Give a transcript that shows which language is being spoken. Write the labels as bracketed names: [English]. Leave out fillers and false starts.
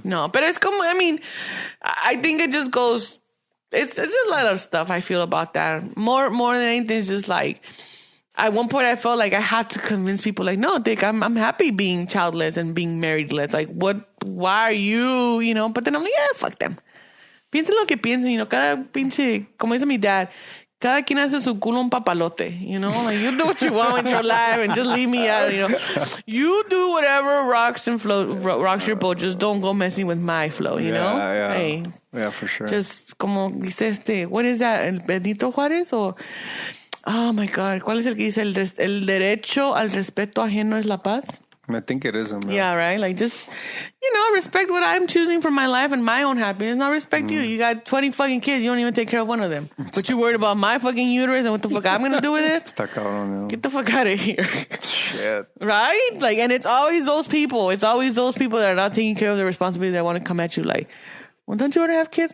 [English] No, but it's como, I mean, I think it just goes, it's just a lot of stuff I feel about that. More than anything, it's just like, at one point I felt like I had to convince people, like, no, Dick, I'm happy being childless and being marriedless. Like, why are you, you know? But then I'm like, yeah, fuck them. [Spanish] Piensen lo que piensen, [English] you know, [Spanish] cada pinche, como dice mi dad, cada quien hace su culo un papalote, you know? [English] Like, you do what you want with your life and just leave me out, you know? You do whatever rocks your boat, just don't go messing with my flow, you know? Yeah. Hey, yeah, for sure. Just [Spanish] como dice [English] what is that, el Benito Juárez? [Spanish] O, [English] oh my God, [Spanish] ¿cuál es el que dice el derecho al respeto ajeno es la paz? [English] I think it is him. Yeah, right? Like, just, you know, respect what I'm choosing for my life and my own happiness. Not respect you. You got 20 fucking kids. You don't even take care of one of them. But you're worried about my fucking uterus and what the fuck I'm going to do with it? [Spanish] Está cabrón, [English] Get the fuck out of here. Shit. Right? Like, and it's always those people. It's always those people that are not taking care of their responsibility that want to come at you like, well, don't you want to have kids?